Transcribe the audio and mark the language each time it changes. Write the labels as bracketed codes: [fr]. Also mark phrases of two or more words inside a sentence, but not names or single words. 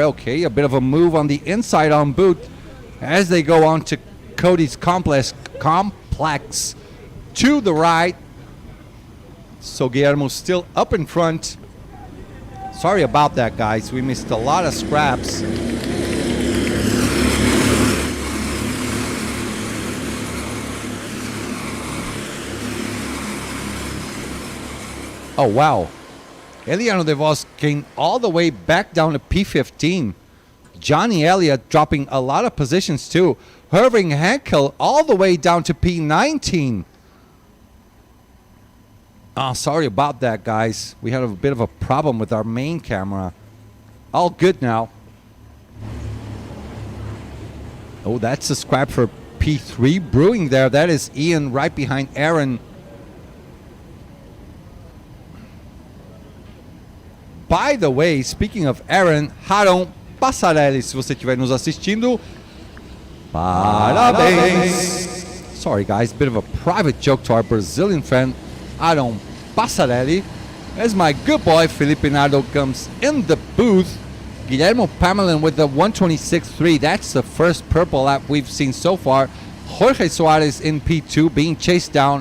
[en] Okay, a bit of a move on the inside on boot as they go on to Cody's complex to the right. So Guillermo's still up in front. Sorry about that, guys. We missed a lot of scraps. Oh, wow. Eliano De Vos came all the way back down to P15. Johnny Elliott dropping a lot of positions too. Irving Henkel all the way down to P19. Oh, sorry about that, guys. We had a bit of a problem with our main camera. All good now. Oh, that's a scrap for P3 brewing there. That is Ian right behind Aaron. By the way, speaking of Aaron, Haron Passarelli, [pt] se você estiver nos assistindo, parabéns. [en] Sorry, guys, bit of a private joke to our Brazilian friend, Haron Passarelli. As my good boy Felipe Nardo comes in the booth, Guillermo Pamelin with the 126.3. That's the first purple lap we've seen so far. Jorge Suarez in P2 being chased down.